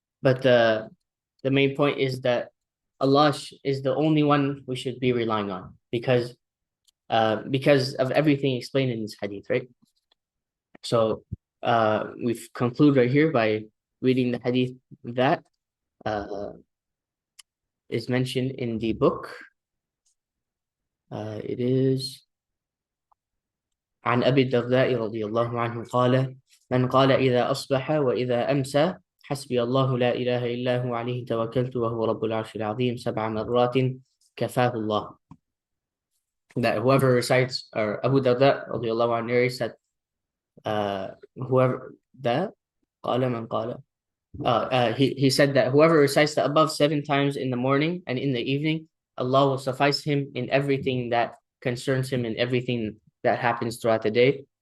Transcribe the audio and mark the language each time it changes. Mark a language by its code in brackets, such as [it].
[en] But the main point is that Allah is the only one we should be relying on because of everything explained in this hadith, right? So we've concluded right here by reading the hadith that is mentioned in the book. It is [ar] عن أبي الدرداء رضي الله عنه قال من قال إذا أصبح وإذا أمسى حسبي الله لا إله إلا هو عليه توكلت وهو رب العرش العظيم 7 مرات كفاه الله. [en] That whoever recites, or Abu Darda [ar] رضي الله عنه [en] narrates that whoever that [ar] قال من قال [en] he said that whoever recites the above 7 times in the morning and in the evening, Allah will suffice him in everything that concerns him and everything that happens throughout the day.